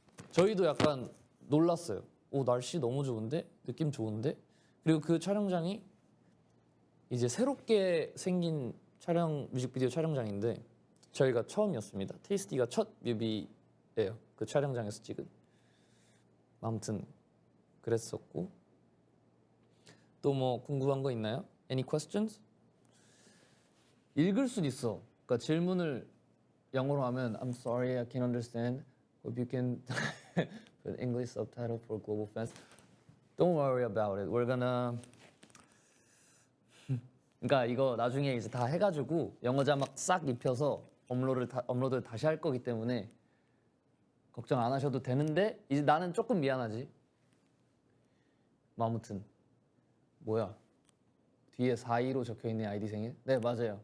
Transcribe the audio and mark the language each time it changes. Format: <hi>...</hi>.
<ko>저희도 약간 놀랐어요. 날씨 너무 좋은데 느낌 좋은데 그리고 그 촬영장이 이제 새롭게 생긴 뮤직비디오 촬영장인데 저희가 처음이었습니다. 테이스티가 첫 뮤비예요. 그 촬영장에서 찍은. 아무튼 그랬었고 또 뭐 궁금한 거 있나요?</ko> <en>Any questions?</en> <ko>읽을 수도 있어. 그러니까 질문을 영어로 하면</ko> <en>I'm sorry I can't understand. Hope you can put English subtitle for global fans. Don't worry about it. We're gonna</en> <ko>그러니까 이거 나중에 이제 다 해가지고 영어 자막 싹 입혀서 업로드를 다시 할 거기 때문에 걱정 안 하셔도 되는데 이제 나는 조금 미안하지. 뭐 아무튼 뭐야 뒤에 42로 적혀있는 아이디 생일? 네 맞아요.</ko>